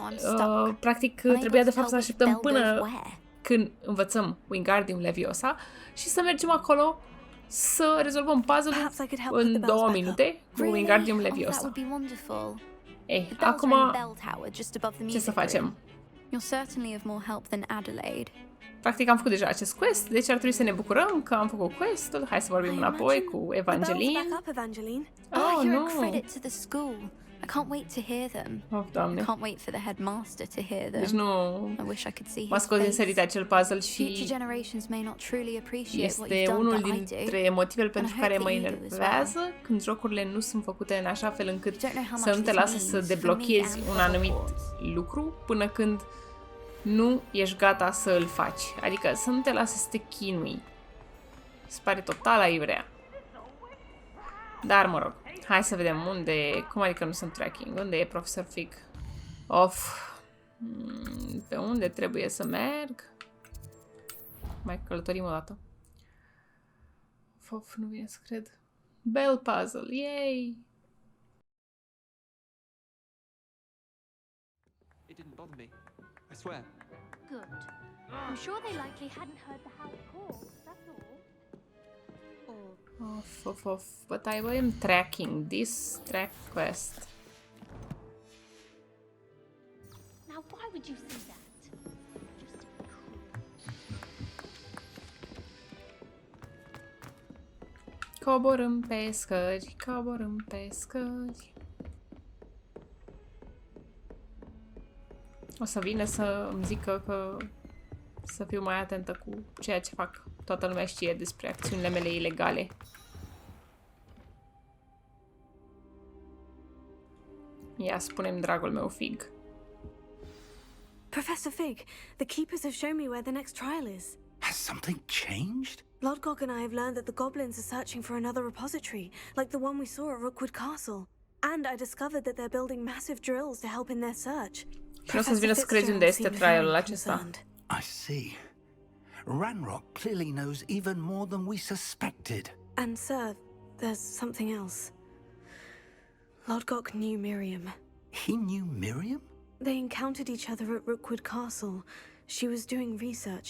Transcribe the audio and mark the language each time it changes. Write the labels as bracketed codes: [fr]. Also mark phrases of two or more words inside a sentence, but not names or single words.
[ro] Practic, trebuia de fapt să așteptăm până când învățăm Wingardium Leviosa și să mergem acolo să rezolvăm puzzle-ul în 2 minute cu Wingardium Leviosa. Ei, acum ce să facem? Practic am făcut deja acest quest, deci ar trebui să ne bucurăm că am făcut quest-ul. Hai să vorbim înapoi cu Evangeline. [en] Oh, you're a credit to the school. I can't wait to hear them. [ro] Oh, Doamne. [en] I can't wait for the headmaster to hear them. [ro] Deci nu... [en] I wish I could see [ro] m-a scos din sărite acel puzzle și este unul dintre motivele pentru care mă enervează când jocurile nu sunt făcute în așa fel încât să nu te lasă să deblochezi un anumit lucru până când nu ești gata să îl faci. Adică să nu te lasă să te chinui. Se pare total aiurea. Dar mă rog, hai să vedem unde... Cum adică nu sunt tracking? Unde e profesor Fig? Pe unde trebuie să merg? Mai călătorim o dată. Nu vine să cred. [en] Bell puzzle, yay! It didn't bother me. I swear. Good. I'm sure they likely hadn't heard the house call, that's all. But I am tracking this track quest. Now why would you say that? Just [ro] Coborâm pe scări, coborâm pe scări. O să vină să îmi zică că să fiu mai atentă cu ceea ce fac. Toată lumea știe despre acțiunile mele ilegale. Ia, spune-mi, dragul meu Fig. [en] Professor Fig, the keepers have shown me where the next trial is. Has something changed? Lodgok and I have learned that the goblins are searching for another repository, like the one we saw at Rookwood Castle. And I discovered that they're building massive drills to help in their search. [ro] Și o să-ți vină să crezi unde este trialul acesta. [en] I see. Ranrock clearly knows even more than we suspected. And sir, there's something else. Lodgok knew Miriam. He knew Miriam? They encountered each other at Rookwood Castle. She was doing research.